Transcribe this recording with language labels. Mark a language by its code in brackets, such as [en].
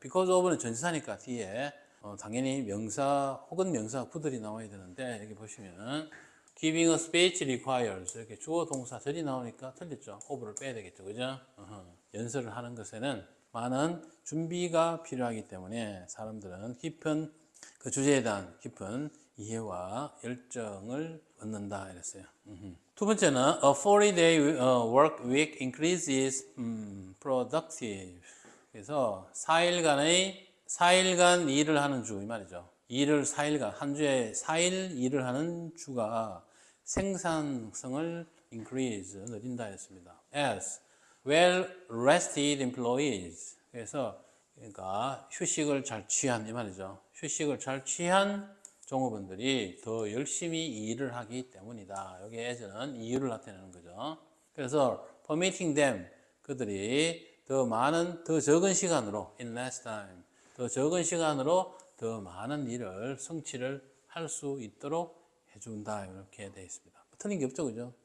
[ko] because of는 전치사니까 뒤에 당연히 명사 혹은 명사 구들이 나와야 되는데 여기 보시면 [en] giving a speech requires [ko] 이렇게 주어 동사 절이 나오니까 틀렸죠. of를 빼야 되겠죠. 그죠? 연설을 하는 것에는 많은 준비가 필요하기 때문에 사람들은 깊은 그 주제에 대한 깊은 이해와 열정을 얻는다 이랬어요. 두 번째는 [en] a 40-day work week increases productive. [ko] 그래서 4일간 일을 하는 주 이 말이죠. 일을 4일간 한 주에 4일 일을 하는 주가 생산성을 increase 늘린다 했습니다. [en] As well rested employees. [ko] 그래서 그러니까 휴식을 잘 취한 이 말이죠. 휴식을 잘 취한 종업원들이 더 열심히 일을 하기 때문이다. 여기 as는 이유를 나타내는 거죠. 그래서 [en] permitting them [ko] 그들이 더 적은 시간으로 [en] in less time [ko] 더 적은 시간으로 더 많은 일을 성취를 할 수 있도록 해준다. 이렇게 되어 있습니다. 틀린 게 없죠, 그죠?